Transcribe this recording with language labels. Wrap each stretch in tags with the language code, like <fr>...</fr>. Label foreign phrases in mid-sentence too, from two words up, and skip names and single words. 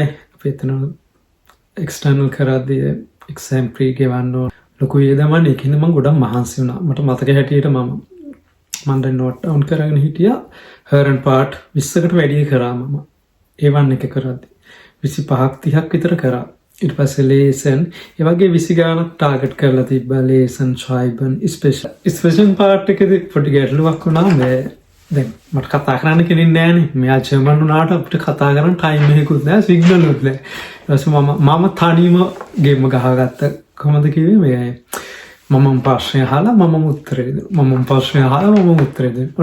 <si>අපි එතන external කරද්දී</si> <en>exam pre</en> <si>ගෙවන්න ලොකු වියදමක් ඒකින්ද මම ගොඩක් මහන්සි වුණා. මට මතක හැටියට මම දැන්</si> <en>note down</en> <si>කරගෙන හිටියා. Hören part 20කට වැඩි කරා මම. A1 එක කරද්දී 25ක් 30ක් විතර කරා. ඊට පස්සේ lesen ඒ වගේ 20 ගානක් ටාගට් කරලා තිබ්බා.</si> <de>lesen, schreiben, sprechen</de> <si>part එකේදී පොඩි ගැටලුවක් වුණා. දැන් මට කතා කරන්න කෙනෙක් නැහැනේ. මෙයා ජර්මන් වුණාට අපිට කතා කරන්න ටයිම් එකකුත් නැහැ, සිග්නල් උත් නැහැ. ඊට පස්සේ මම තනියම ගේම් ගහගත්තා. කොහොමද කිව්වේ මේ මම ප්‍රශ්න අහලා මම උත්තරේ දෙනවා. මම ප්‍රශ්න අහලා මම උත්තරේ දෙනවා.</si>